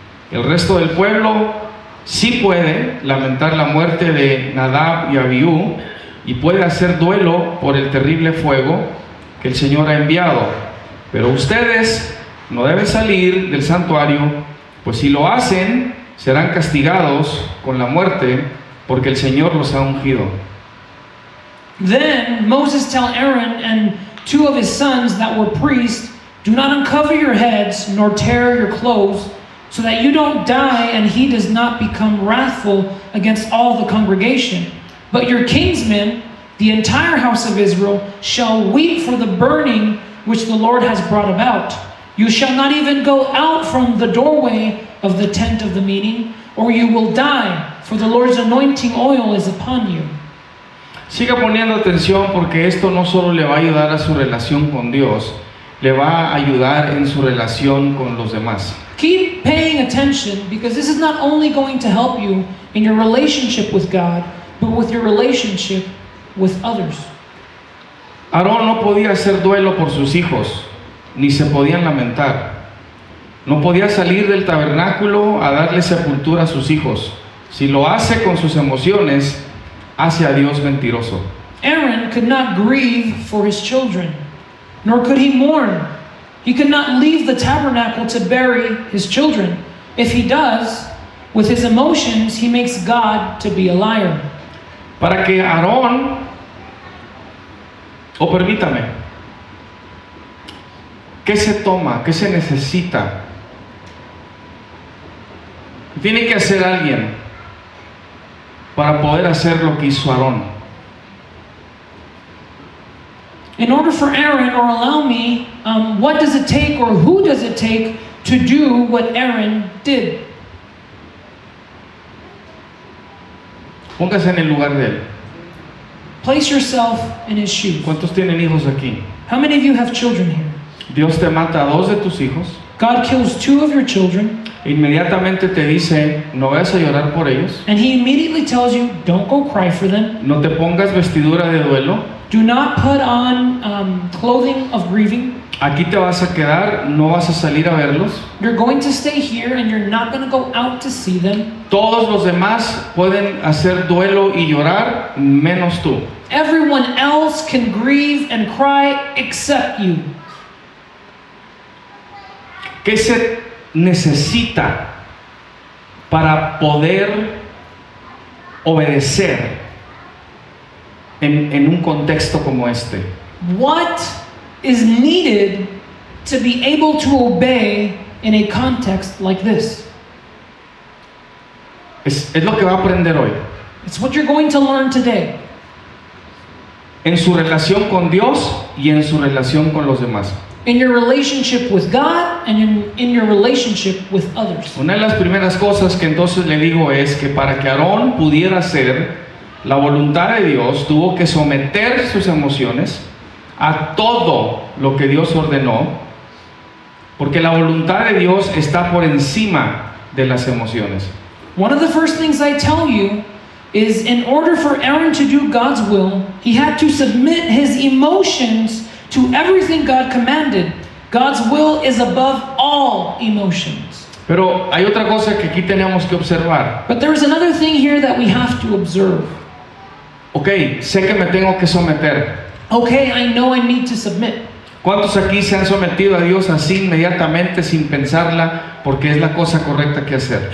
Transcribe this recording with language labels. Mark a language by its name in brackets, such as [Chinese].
[Spanish] El resto del pueblo sí puede lamentar la muerte de Nadab y Abiú, y puede hacer duelo por el terrible fuego que el Señor ha enviado. Pero ustedes no deben salir del santuario, pues si lo hacen, serán castigados con la muerte, porque el Señor los ha ungido. [English] Then Moses told Aaron and 2 of his sons that were priests, do not uncover your heads nor tear your clothes, so that you don't die and he does not become wrathful against all the congregation. But your kinsmen, the entire house of Israel, shall weep for the burning which the Lord has brought about. You shall not even go out from the doorway of the tent of the meeting, or you will die, for the Lord's anointing oil is upon you. [Spanish] Siga poniendo atención, porque esto no solo le va a ayudar a su relación con Dios, le va a ayudar en su relación con los demás. [English] Keep paying attention, because this is not only going to help you in your relationship with God, but with your relationship with others. [Spanish] Aarón no podía hacer duelo por sus hijos, ni se podían lamentar. No podía salir del tabernáculo a darle sepultura a sus hijos. Si lo hace con sus emociones, hace a Dios mentiroso. [English] Aaron could not grieve for his children, nor could he mourn. He could not leave the tabernacle to bury his children. If he does, with his emotions, he makes God to be a liar. [Spanish] Para que Aarón, o permítame, ¿qué se toma? ¿Qué se necesita? Tiene que hacer alguien para poder hacer lo que hizo Aarón. [English] In order for Aaron, or allow me, what does it take, or who does it take to do what Aaron did? [Spanish] Póngase en el lugar de él. [English] Place yourself in his shoes. [Spanish] ¿Cuántos tienen hijos aquí? [English] How many of you have children here? [Spanish] Dios te mata a 2 de tus hijos. [English] God kills 2 of your children, [Spanish] Inmediatamente te dice: no vayas a llorar por ellos, [English] and he immediately tells you, don't go cry for them. [Spanish] no te pongas vestidura de duelo, [English] Do not put on clothing of grieving. [Spanish] aquí te vas a quedar, no vas a salir a verlos. [English] You're going to stay here and you're not going to go out to see them. [Spanish] Todos los demás pueden hacer duelo y llorar, menos tú. [English] Everyone else can grieve and cry except you. [Spanish] ¿Qué se necesita para poder obedecer en un contexto como este? [English] What is needed to be able to obey in a context like this? [Spanish] Es lo que va a aprender hoy. [English] It's what you're going to learn today. [Spanish] En su relación con Dios y en su relación con los demás. [English] In your relationship with God and in your relationship with others. [Spanish] Una de las primeras cosas que entonces le digo es que para que Aarón pudiera hacer la voluntad de Dios, tuvo que someter sus emociones a todo lo que Dios ordenó, porque la voluntad de Dios está por encima de las emociones. [English] One of the first things I tell you is in order for Aaron to do God's will, he had to submit his emotions to everything God commanded. God's will is above all emotions. [Spanish] Pero hay otra cosa que aquí tenemos que observar. [English] But there is another thing here that we have to observe. [Spanish] Ok, sé que me tengo que someter. [English] Okay, I know I need to submit. [Spanish] ¿Cuántos aquí se han sometido a Dios así inmediatamente sin pensarla porque es la cosa correcta que hacer?